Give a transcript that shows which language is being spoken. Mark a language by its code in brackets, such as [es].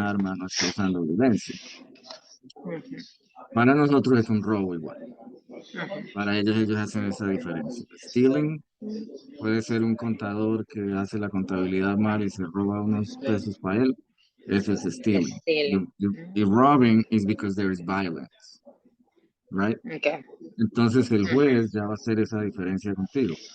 [es] arma, no está usando violencia. mhm. Para nosotros es un robo igual. Mhm. Para ellos hacen esa diferencia. Stealing puede ser un contador que hace la contabilidad mal y se roba unos pesos para él. Eso es stealing. [en] Stealing. Y robbing is because there is violence, right? Okay. [es] Entonces el Mhm. juez ya va a hacer esa diferencia contigo.